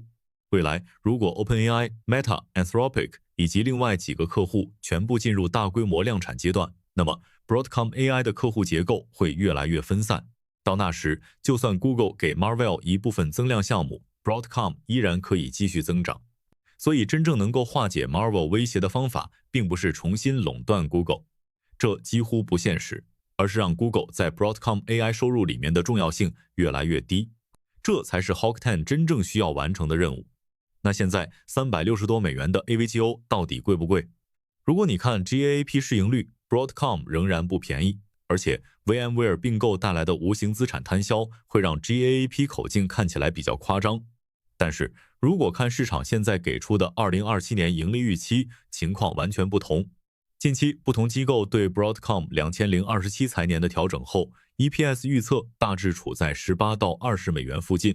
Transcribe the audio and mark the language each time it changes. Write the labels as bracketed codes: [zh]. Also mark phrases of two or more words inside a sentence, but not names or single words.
[zh] 未來如果 OpenAI、Meta、Anthropic 以及另外幾個客戶全部進入大規模量產階段，那麼 Broadcom AI 的客戶結構會越來越分散。到那時，就算 Google 給 Marvell 一部分增量項目， Broadcom 依然可以繼續增長。所以真正能夠化解 Marvell 威脅的方法，並不是重新壟斷 Google， 這幾乎不現實，而是讓 Google 在 Broadcom AI 收入裡面的重要性越來越低。這才是 Hawk 10真正需要完成的任務。那現在360多美元的 AVGO 到底貴不貴？如果你看 GAAP 市盈率， Broadcom 仍然不便宜，而且 VMware 併購帶來的無形資產攤銷會讓 GAAP 口徑看起來比較誇張。但是如果看市場現在給出的2027年盈利預期，情況完全不同。近期不同機構對 Broadcom 2027財年的調整後， EPS 預測大致處在18到20美元附近。